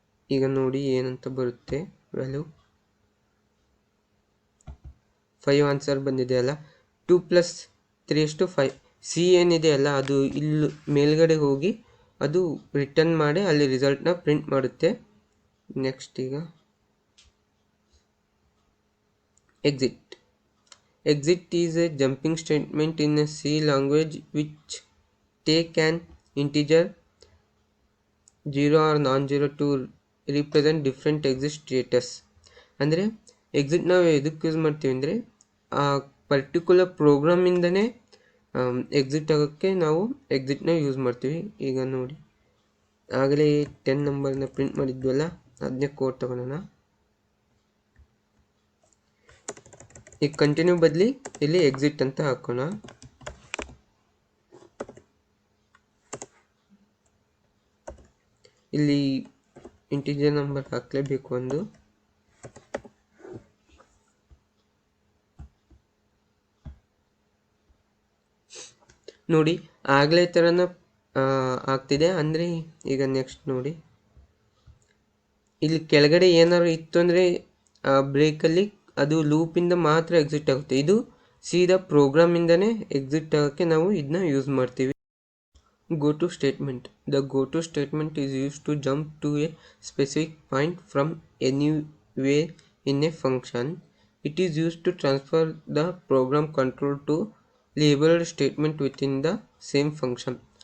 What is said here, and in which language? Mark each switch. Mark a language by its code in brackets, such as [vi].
[kn] ಈಗ ನೋಡಿ ಏನಂತ ಬರುತ್ತೆ ವ್ಯಾಲ್ಯೂ. 5 ಆನ್ಸರ್ ಬಂದಿದೆಯಲ್ಲ. 2 + 3 = 5. ಸಿ ಏನಿದೆಯಲ್ಲ ಅದು ಇಲ್ಲಿ ಮೇಲ್ಗಡೆ ಹೋಗಿ ಅದು ರಿಟರ್ನ್ ಮಾಡಿ ಅಲ್ಲಿ ರಿಸಲ್ಟ್ನ ಪ್ರಿಂಟ್ ಮಾಡುತ್ತೆ. [en] Next ಈಗ exit is a jumping statement in a C language which take an integer 0 or non-zero to represent different exit status. [kn] ಅಂದರೆ ಎಕ್ಸಿಟ್ ನಾವು ಎದಕ್ಕೆ ಯೂಸ್ ಮಾಡ್ತೀವಿ ಅಂದರೆ ಆ ಪರ್ಟಿಕ್ಯುಲರ್ ಪ್ರೋಗ್ರಾಮಿಂದನೇ ಎಕ್ಸಿಟ್ ಆಗೋಕ್ಕೆ ನಾವು ಎಕ್ಸಿಟ್ನ ಯೂಸ್ ಮಾಡ್ತೀವಿ. ಈಗ ನೋಡಿ ಆಗಲೇ 10 ನಂಬರ್ನ ಪ್ರಿಂಟ್ ಮಾಡಿದ್ವಲ್ಲ ಅದನ್ನೇ ಕೋಡ್ ತಗೊಳ್ಳೋಣ. ಈಗ ಕಂಟಿನ್ಯೂ ಬದಲಿ ಇಲ್ಲಿ ಎಕ್ಸಿಟ್ ಅಂತ ಹಾಕೋಣ. ಇಲ್ಲಿ ಇಂಟಿಜರ್ ನಂಬರ್ ಹಾಕಲೇಬೇಕು ಒಂದು. ನೋಡಿ ಆಗಲೇ ಥರನ ಆಗ್ತಿದೆ. ಅಂದರೆ ಈಗ ನೆಕ್ಸ್ಟ್ ನೋಡಿ ಇಲ್ಲಿ ಕೆಳಗಡೆ ಏನಾದ್ರು ಇತ್ತು ಅಂದರೆ ಬ್ರೇಕಲ್ಲಿ ಅದು ಲೂಪಿಂದ ಮಾತ್ರ ಎಕ್ಸಿಟ್ ಆಗುತ್ತೆ. ಇದು ಸೀದಾ ಪ್ರೋಗ್ರಾಮಿಂದನೇ ಎಕ್ಸಿಟ್ ಆಗೋಕ್ಕೆ ನಾವು ಇದನ್ನ ಯೂಸ್ ಮಾಡ್ತೀವಿ. [en] go-to statement. The go-to statement is used to jump to a specific point from anywhere in a function. It is used to transfer the program control to labeled statement within the same function.